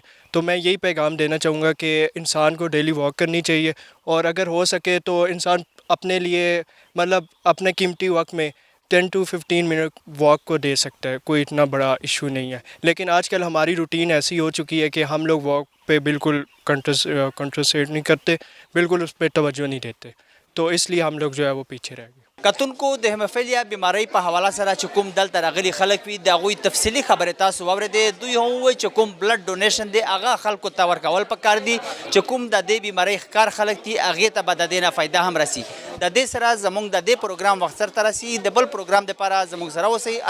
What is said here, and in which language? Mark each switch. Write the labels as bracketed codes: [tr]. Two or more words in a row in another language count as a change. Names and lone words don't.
[ur] تو میں یہی پیغام دینا چاہوں گا کہ انسان کو ڈیلی واک کرنی چاہیے اور اگر ہو سکے تو انسان اپنے لیے مطلب اپنے قیمتی وقت میں 10 to 15 منٹ واک کو دے سکتا ہے. کوئی اتنا بڑا ایشو نہیں ہے. لیکن آج کل ہماری روٹین ایسی ہو چکی ہے کہ ہم لوگ واک پہ بالکل کنٹرسیٹ نہیں کرتے, بالکل اس پہ توجہ نہیں دیتے. تو اس لیے ہم لوگ جو ہے وہ پیچھے رہ گئے. [ps] کتونکو د هیموفیلیا بیماری په حواله سره چې کوم دلته راغلي خلک وي د هغوی تفصیلي خبرې تاسو واورېدې. دوی هم ووایي چې کوم [en] blood donation [ps] دی هغه خلکو ته ورکول پکار دي چې کوم د دې بیمارۍ ښکار خلک دي هغې ته به د دې نه فایده هم رسي. د دې سره زموږ د دې پروګرام وخت سرته رسي. د بل پروګرام دپاره زموږ سره اوسئ.